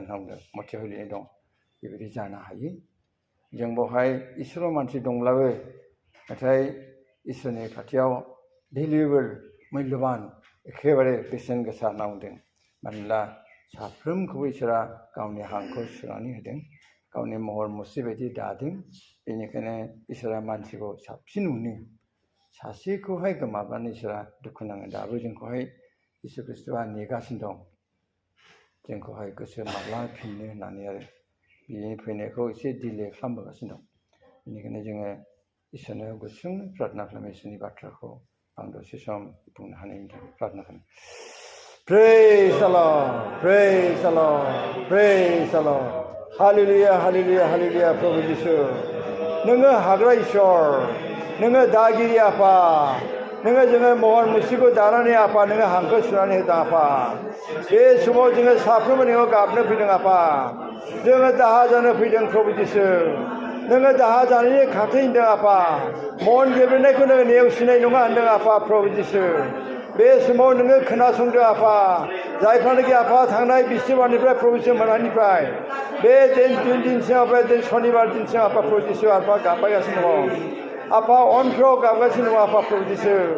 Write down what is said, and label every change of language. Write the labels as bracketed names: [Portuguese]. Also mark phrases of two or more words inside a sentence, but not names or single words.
[Bodo] होनदों मथियाव लिरनाय दं बेबायदि जानो हायो जों बेवहाय इसोराव मानसि दंब्लाबो नाथाय इसोरनि खाथियाव भेलुएबल मुल्यबान एखेबारे बेसेन गोसा होनना बुंदों मानोना साफ्रोमखौबो इसोरा गावनि हांखौ सुनानै होदों गावनि महर मुस्रि बायदि दादों बेनिखायनो इसोरा मानसिखौ साबसिन मोनो सासेखौहाय गोमाब्लानो इसोरा दुखु नाङो दाबो जोंखौहाय इसोर ख्रीष्टआ नेगासिनो दं जोंखौहाय गोसो माब्ला फिननो होननानै आरो बिनि फैनायखौ एसे डिले खालामबोगासिनो दं बेनिखायनो जोङो इसोरनो गुसुं प्रार्थना खालामो इसोरनि बाथ्राखौ आं दसे सम बुंनो हानायनि थाखाय प्रार्थना खालामो [English] Praise the Lord, praise the Lord, praise the Lord. [Bodo] Hallelujah, hallelujah, hallelujah, प्रभु जिसु नोङो हाग्रा इसोर नोङो दागिरि आफा नोङो जोङो महर मुस्रिखौ दानानै आफा नोङो हांखो सुनानै होदों आफा बे समाव जोङो साफ्रोमबो नोङो गाबनो फैदों आफा जोङो दाहा जानो फैदों प्रभु जिसु नोङो दाहा जानायनि खाथै होनदों आफा मन गेब्रेनायखौ नोङो नेवसिनाय नङा होनदों आफा प्रभु जिसु बे समाव नोङो खोनासंदो आफा जायफ्रानोखि आफा थांनाय बिस्थिबारनिफ्राय प्रभु जिसु मोनानिफ्राय बे दिनसिम आफा दिन शनिबार दिनसिम आफा प्रभु जिसु आफा गाबबायगासिनो दङ आफा अन्थ्रआव गाबगासिनो दङ आफा प्रभु जिसु